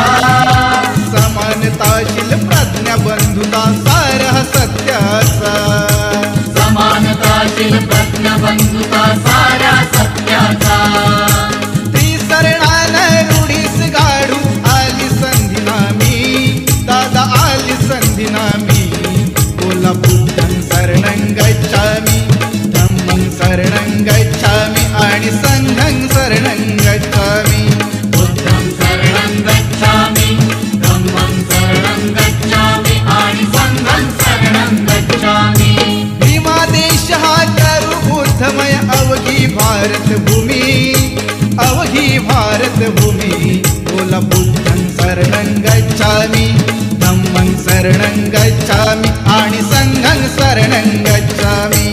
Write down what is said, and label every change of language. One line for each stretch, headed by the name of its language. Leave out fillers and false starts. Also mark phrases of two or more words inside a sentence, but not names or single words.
Marathi: समानताशील प्रज्ञा बंधुता सार हा सत्याचा समानताशील प्रज्ञबंधुता साऱ्या सत्याचा त्रिसरणान रूढीस गाडू आली संधी नामी दादा आली संधी नामी बोला
Pali: बुद्धं शरणं गच्छामि धम्मं शरणं गच्छामि
Marathi: आणि
Pali: संघं शरणं गच्छामि बुद्धं शरणं गच्छामि धम्मं शरणं गच्छामि आणि संघं शरणं गच्छामि
Marathi: भीमा देश हा करू उद्धमय अवघी भारत भूमी अवघी भारत भूमी बोला
Pali: बुद्धं शरणं गच्छामि धम्मं शरणं गच्छामि
Marathi: आणि
Pali: संघं शरणं गच्छामि